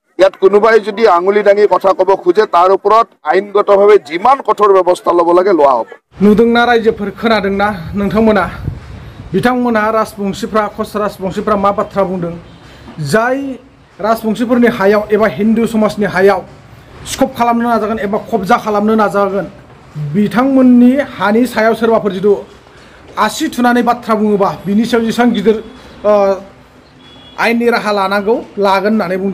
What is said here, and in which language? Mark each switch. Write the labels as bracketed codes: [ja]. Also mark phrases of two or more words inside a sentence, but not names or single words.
[as] ইয়াত কোনোবাই যদি আঙুলি দাঙি কথা ক'ব খোজে তাৰ ওপৰত আইনগতভাৱে যিমান কঠোৰ ব্যৱস্থা ল'ব লাগে লোৱা হ'ব। [brx] नुदोंना रायजोफोर खोनादोंना नोंथांमोना बिथांमोना राजबंशीफ्रा खस राजबंशीफ्रा मा बाथ्रा बुंदों जाय राजबंशीफोरनि हायाव एबा हिन्दु समाजनि हायाव स्कप खालामनो नाजागोन एबा कब्जा खालामनो नाजागोन बिथांमोननि हानि सायाव सोरबाफोर जुदि आसि थुनानै बाथ्रा बुङोबा बिनि सायाव जेसेबां गिदिर आयेननि राहा लानांगौ लागोन होननानै बुंदों।